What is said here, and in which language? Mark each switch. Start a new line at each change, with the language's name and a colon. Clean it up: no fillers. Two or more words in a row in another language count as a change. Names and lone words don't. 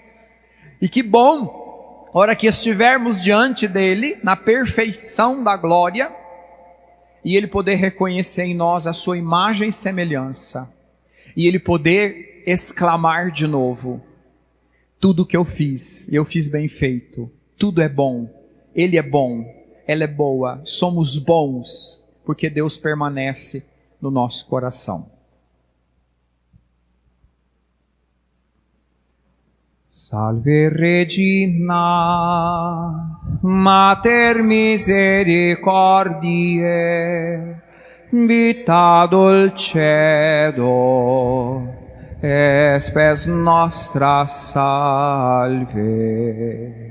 Portuguese: E que bom, a hora que estivermos diante dEle, na perfeição da glória, e Ele poder reconhecer em nós a sua imagem e semelhança, e Ele poder exclamar de novo: tudo que eu fiz bem feito, tudo é bom, Ele é bom, ela é boa, somos bons, porque Deus permanece no nosso coração.
Latin: Salve Regina, Mater Misericordiae, vita dulcedo, spes nostra salve.